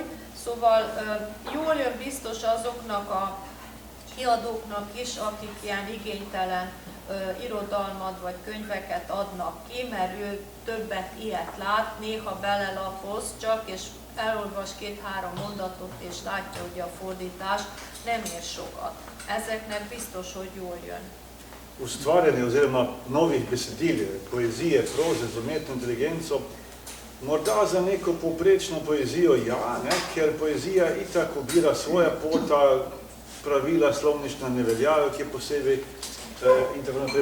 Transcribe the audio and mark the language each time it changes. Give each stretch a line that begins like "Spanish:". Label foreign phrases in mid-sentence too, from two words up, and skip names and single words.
Hungarian: Szóval jól jön biztos azoknak a kiadóknak is, akik ilyen igénytelen irodalmat vagy könyveket adnak ki, mert ő többet ilyet lát, néha belelapoz csak, és elolvas 2-3 mondatot, és látja, hogy a fordítás nem ér sokat. Ezeknek biztos, hogy jól jön.
Slovenian: Ustvarjanje oziroma novih besedil, poezije, proze z umetno inteligenco, morda za neko povprečno poezijo ja, ne, ker poezija itak ubira svoja pota, pravila slovnična ne veljajo, ki je posebej in tako naprej.